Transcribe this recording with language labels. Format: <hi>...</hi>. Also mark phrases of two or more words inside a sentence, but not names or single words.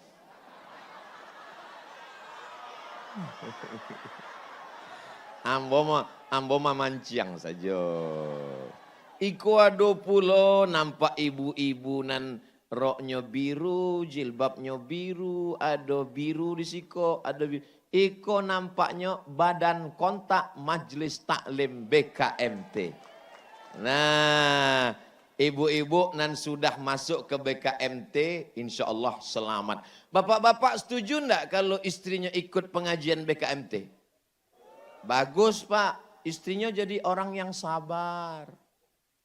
<min>Ambo mah manciang saja. Iko ado pulo nampak ibu-ibu nan roknya biru, jilbabnya biru, ada biru di siko, ada biru. Iko nampaknya badan kontak Majelis Taklim BKMT.</min> <id>Nah, ibu-ibu nan sudah masuk ke BKMT,</id> <ar>insya Allah</ar> <id>selamat. Bapak-bapak setuju enggak kalau istrinya ikut pengajian BKMT? Bagus Pak, istrinya jadi orang yang sabar.</id>